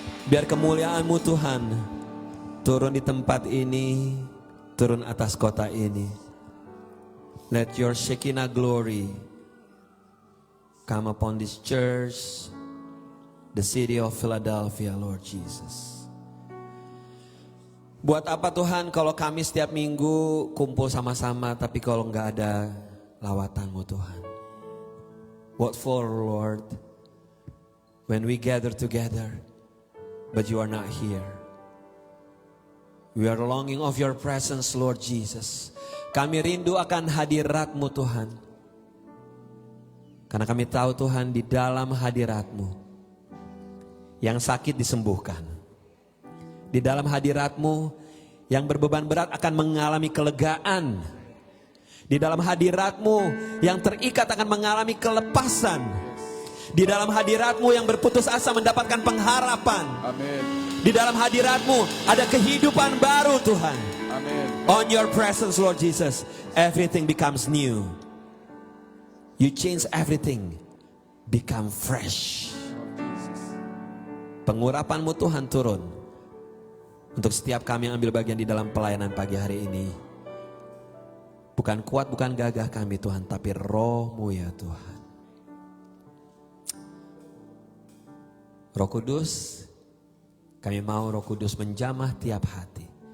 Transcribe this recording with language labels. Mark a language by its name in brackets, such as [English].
[Indonesian] Biar kemuliaan-Mu Tuhan turun di tempat ini, turun atas kota ini. [English] Let your Shekinah glory come upon this church, the city of Philadelphia, Lord Jesus. [Indonesian] Buat apa Tuhan kalau kami setiap minggu kumpul sama-sama, tapi kalau nggak ada lawatan-Mu Tuhan? [English] What for, Lord? When we gather together, but you are not here. We are longing of your presence, Lord Jesus. [Indonesian] Kami rindu akan hadirat-Mu Tuhan. Karena kami tahu Tuhan, di dalam hadirat-Mu yang sakit disembuhkan. Di dalam hadirat-Mu yang berbeban berat akan mengalami kelegaan. Di dalam hadirat-Mu yang terikat akan mengalami kelepasan. Di dalam hadirat-Mu yang berputus asa mendapatkan pengharapan. Amin. Di dalam hadirat-Mu ada kehidupan baru Tuhan. Amin. [English] On your presence, Lord Jesus, everything becomes new. You change everything, become fresh. [Indonesian] Pengurapan-Mu Tuhan turun untuk setiap kami yang ambil bagian di dalam pelayanan pagi hari ini. Bukan kuat, bukan gagah kami Tuhan, tapi Roh-Mu ya Tuhan. Roh Kudus, kami mau Roh Kudus menjamah tiap hati.